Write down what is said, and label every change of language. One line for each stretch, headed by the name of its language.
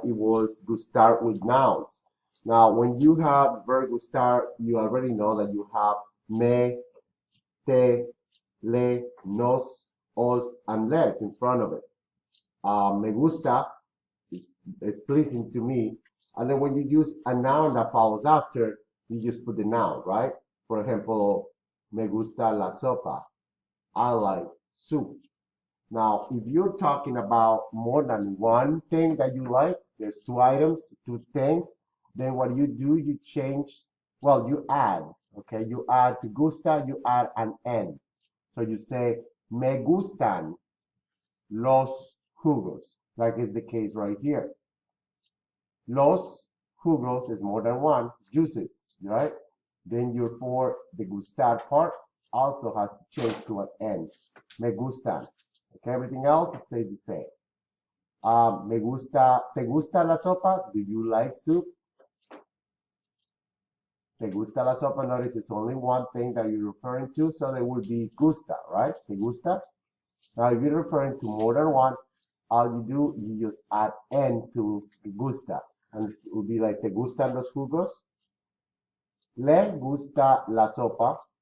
English: It was Gustar with nouns. Now, when you have verb Gustar, you already know that you have me, te, le, nos, os, and les in front of it.
Spanish: Me gusta
English: is pleasing to me. And then when you use a noun that follows after, you just put the noun, right? For example,
Spanish: me gusta la sopa.
English: I like soup. Now, if you're talking about more than one thing that you like, there's two items, two things, then what you do, you change, well, you add, okay? You add to gusta, you add an N. So you say,
Spanish: me gustan los jugos,
English: like is the case right here.
Spanish: Los jugos
English: is more than one, juices, right? Then your for the gustar part also has to change to an N.
Spanish: Me gustan.
English: Okay, everything else stays the same.
Spanish: Me gusta, ¿te gusta la sopa?
English: Do you like soup?
Spanish: ¿Te gusta la sopa?
English: Notice it's only one thing that you're referring to, so there would be gusta, right?
Spanish: ¿Te gusta?
English: Now, if you're referring to more than one, all you do, you just add N to gusta. And it would be like,
Spanish: ¿te gustan los jugos? Le gusta la sopa.